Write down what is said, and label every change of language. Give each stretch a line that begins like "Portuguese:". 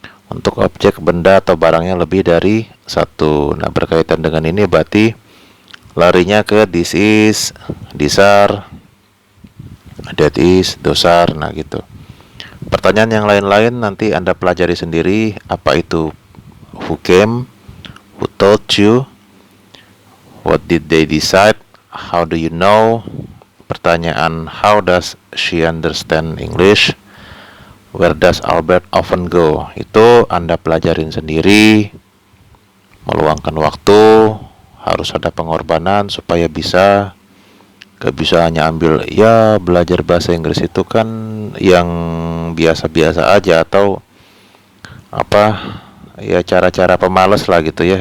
Indonesian: Untuk objek, benda atau barangnya lebih dari satu. Nah, berkaitan dengan ini berarti larinya ke
English: this is, these are, that is, those are.
Indonesian: Nah gitu. Pertanyaan yang lain-lain nanti Anda pelajari sendiri. Apa itu
English: who came, who told you, what did they decide, how do you know.
Indonesian: Pertanyaan
English: how does she understand English, where does Albert often go.
Indonesian: Itu Anda pelajarin sendiri. Meluangkan waktu, harus ada pengorbanan supaya bisa. Gak bisa hanya ambil ya belajar bahasa Inggris itu kan yang biasa-biasa aja atau apa ya cara-cara pemalas lah gitu ya.